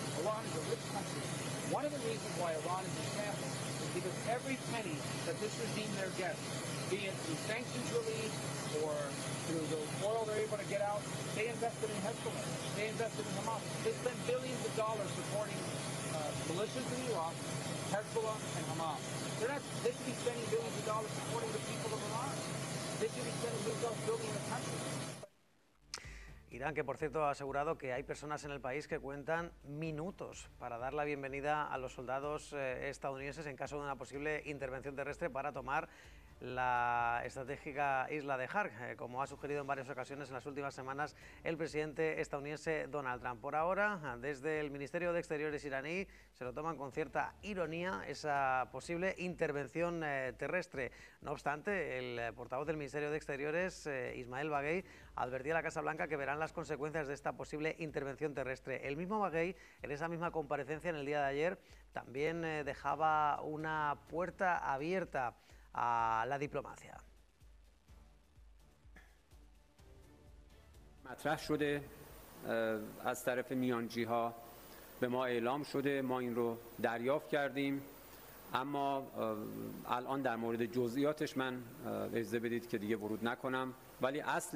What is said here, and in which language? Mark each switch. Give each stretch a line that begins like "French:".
English: Iran is a rich country. One of the reasons why Iran is a shambles is because every penny that this regime there gets, be it through sanctions relief or through the oil they're able to get out, they invested in Hezbollah. They invested in Hamas. They spent billions of dollars supporting militias in Iraq, Hezbollah, and Hamas. They should be spending billions of dollars supporting the people of Iran. They should be spending billions of dollars building the country.
Spanish: Irán, que por cierto ha asegurado que hay personas en el país que cuentan minutos para dar la bienvenida a los soldados estadounidenses en caso de una posible intervención terrestre para tomar la estratégica isla de Hark, como ha sugerido en varias ocasiones en las últimas semanas el presidente estadounidense Donald Trump. Por ahora, desde el Ministerio de Exteriores iraní, se lo toman con cierta ironía esa posible intervención terrestre. No obstante, el portavoz del Ministerio de Exteriores, Ismael Baghaei, advertía a la Casa Blanca que verán las consecuencias de esta posible intervención terrestre. El mismo Baghaei, en esa misma comparecencia en el día de ayer, también dejaba una puerta abierta a la diplomacia.
Persian: مطرح شده از طرف میانجی ها به ما اعلام شده ما این رو دریافت کردیم اما الان در مورد جزئیاتش من اجازه بدید که دیگه ورود نکنم ولی اصل